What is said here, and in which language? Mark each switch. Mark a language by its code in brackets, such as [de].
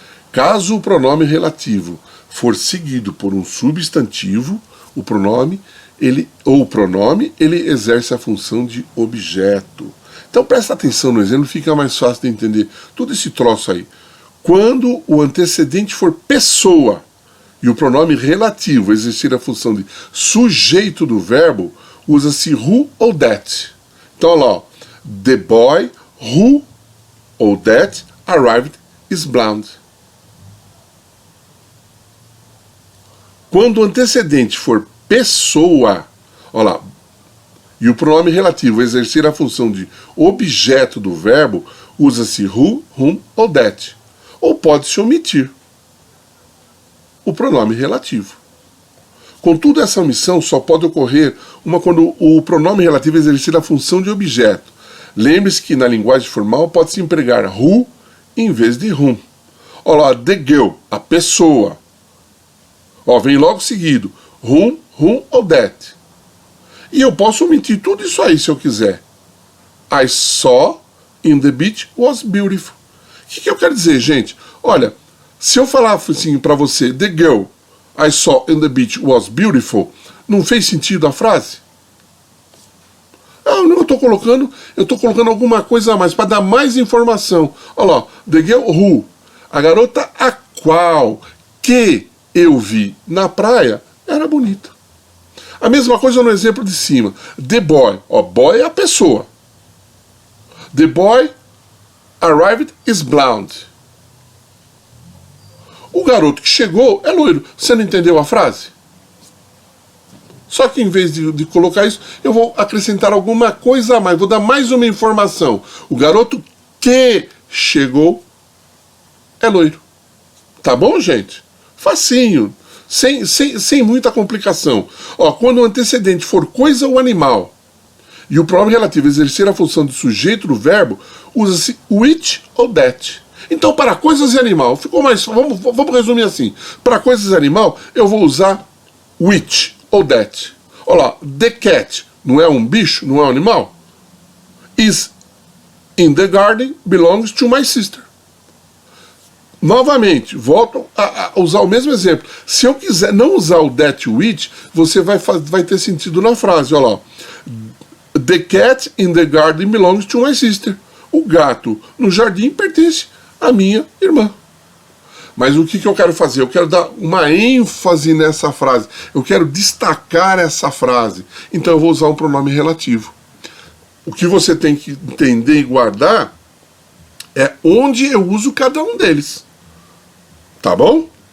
[pt] Caso o pronome relativo for seguido por um substantivo, o pronome ele exerce a função de objeto. Então presta atenção no exemplo, fica mais fácil de entender todo esse troço aí. Quando o antecedente for pessoa e o pronome relativo exercer a função de sujeito do verbo, usa-se who ou that. [en] Então olha lá, ó, the boy who ou that arrived is blind. [pt] Quando o antecedente for pessoa, olha lá, e o pronome relativo exercer a função de objeto do verbo, usa-se who, whom ou that. Ou pode-se omitir o pronome relativo. Contudo, essa omissão só pode ocorrer quando o pronome relativo exercer a função de objeto. Lembre-se que na linguagem formal pode-se empregar who em vez de whom. Olha lá, the girl, a pessoa. Ó, vem logo seguido, whom ou that. E eu posso omitir tudo isso aí se eu quiser. [en] I saw in the beach was beautiful. [pt] O que eu quero dizer, gente? Olha, se eu falar assim para você, the girl I saw in the beach was beautiful, não fez sentido a frase? Não, eu estou colocando alguma coisa a mais, para dar mais informação. Olha lá, the girl who, a garota a qual que eu vi na praia era bonita. A mesma coisa no exemplo de cima. The boy, ó, boy é a pessoa. [en] The boy arrived is blonde. [pt] O garoto que chegou é loiro. Você não entendeu a frase? Só que em vez de colocar isso, eu vou acrescentar alguma coisa a mais. Vou dar mais uma informação. O garoto que chegou é loiro. Tá bom, gente? Facinho. Sem muita complicação. Ó, quando o antecedente for coisa ou animal e o pronome relativo exercer a função de sujeito do verbo, usa-se which ou that. Então, para coisas e animal, ficou mais. Vamos resumir assim. Para coisas e animal, eu vou usar which ou that. Olha lá, the cat não é um bicho, não é um animal? [en] Is in the garden, belongs to my sister. [pt] Novamente, volto a usar o mesmo exemplo. Se eu quiser não usar o that which, você vai ter sentido na frase. Olha lá. [en] The cat in the garden belongs to my sister. [pt] O gato no jardim pertence à minha irmã. Mas o que eu quero fazer? Eu quero dar uma ênfase nessa frase. Eu quero destacar essa frase. Então eu vou usar um pronome relativo. O que você tem que entender e guardar é onde eu uso cada um deles. Tá bom?